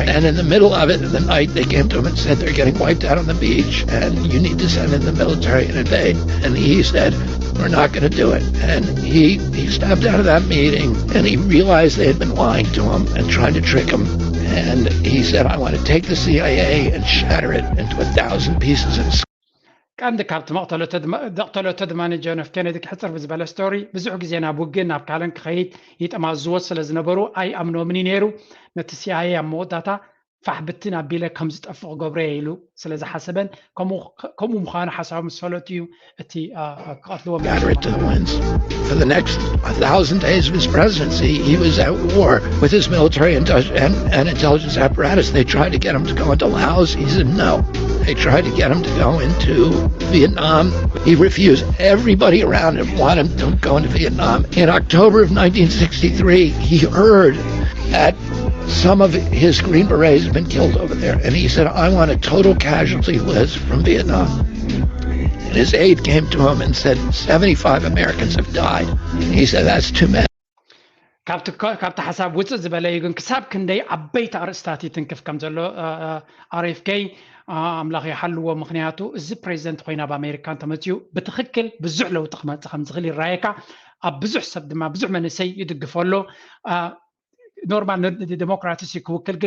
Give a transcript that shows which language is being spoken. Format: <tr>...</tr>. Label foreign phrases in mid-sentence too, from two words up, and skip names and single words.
<en>And in the middle of it, in the night, they came to him and said, they're getting wiped out on the beach, and you need to send in the military and invade. And he said, we're not going to do it. And he stepped out of that meeting, and he realized they had been lying to him and trying to trick him. And he said, I want to take the CIA and shatter it into 1,000 pieces and</en> <ti>ቀንዲ ካብቲ መቕተሎተ ድማኒ ጆን ኤፍ ኬነዲ ክሕፅር ብዝበለ ስቶሪ ብዙሕ ግዜ ናብ ውግእ ናብ ካለን ክኸይድ ይጠማዝዎ ስለ ዝነበሩ ኣይ ኣምኖምን ነይሩ ነቲ CIA ኣብ መወዳእታ ፋሕብትን ኣቢለ ከም ዝጠፍቕ ገብረ ኢሉ ስለ ዝሓሰበን ከምኡ ምዃኑ ሓሳቡ ምስ ፈለጡ እዩ እቲ ክቐትልዎም</ti> <en>For the next 1,000 days of his presidency, he was at war with his military and intelligence apparatus. They tried to get him to go into Laos. He said no. They tried to get him to go into Vietnam. He refused. Everybody around him wanted him to go into Vietnam. In October of 1963, he heard that some of his Green Berets had been killed over there. And he said, I want a total casualty list from Vietnam. And his aide came to him and said, 75 Americans have died. And he said, that's too many.</en> <ti>ካብቲ ሓሳብ ውፅእ ዝበለ እዩ ግን ክሳብ ክንደይ ዓበይቲ ኣርእስታት ይትንክፍ ከም ዘሎ RFK ኣምላኽ ይሓልዎ ምክንያቱ እዚ ፕሬዚደንት ኮይና ብኣሜሪካ ተመፅኡ ብትክክል ብዙሕ ለውጢ ክመፅእ ከም ዝኽእል ይራየካ ኣብ ብዙሕ ሰብ ድማ ብዙሕ መንእሰይ ይድግፈሎ</ti> <en>normal democrats</en> <ti>ክውክል ግን</ti>